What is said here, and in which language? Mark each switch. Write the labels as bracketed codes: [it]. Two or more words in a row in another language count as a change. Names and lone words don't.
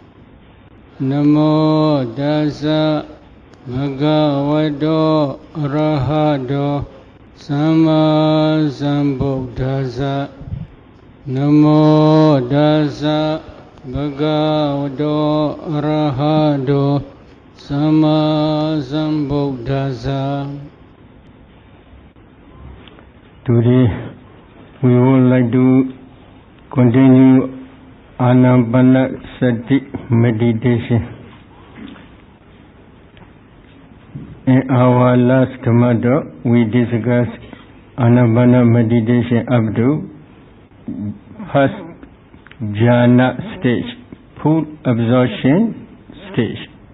[pi] Namo Tassa Bhagavato Arahato Samma Sambuddhassa. Namo Tassa Bhagavato Arahato Samma Sambuddhassa. [en] Today we would like to continue Anapanasati meditation. In our last Dhamma, we discussed Anapana meditation up to first jhana stage, full absorption stage.